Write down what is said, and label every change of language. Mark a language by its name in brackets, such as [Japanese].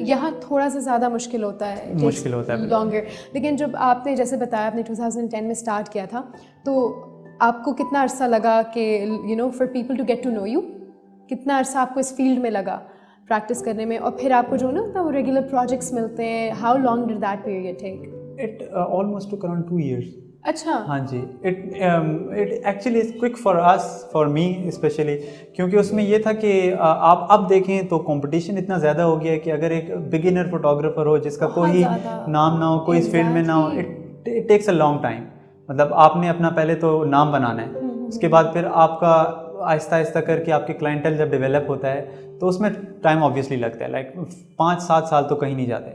[Urdu] یہاں تھوڑا سا زیادہ مشکل ہوتا ہے لانگر. لیکن جب آپ نے جیسے بتایا آپ نے 2010 میں اسٹارٹ کیا تھا, تو آپ کو کتنا عرصہ لگا کہ [English] you know for people to get to know you, [Urdu] کتنا عرصہ آپ کو اس فیلڈ میں لگا پریکٹس کرنے میں, اور پھر آپ کو جو نا وہ ریگولر پروجیکٹس ملتے ہیں, [English] How long did that period take? It almost took around 2 years. [Urdu] اچھا ہاں جی. [English] It actually is quick for us, for me especially, [Urdu] کیونکہ اس میں یہ تھا کہ آپ اب دیکھیں تو کمپٹیشن اتنا زیادہ ہو گیا ہے کہ اگر ایک بگنر فوٹوگرافر ہو جس کا کوئی نام نہ ہو, کوئی اس فیلڈ میں نہ ہو, [English] it takes a long time. [Urdu] مطلب آپ نے اپنا پہلے تو نام بنانا ہے, اس کے بعد پھر آپ کا آہستہ آہستہ کر کے آپ کے کلائنٹل جب ڈیولپ ہوتا ہے تو اس میں ٹائم آبویسلی لگتا ہے, لائک 5-7 سال تو کہیں نہیں جاتے.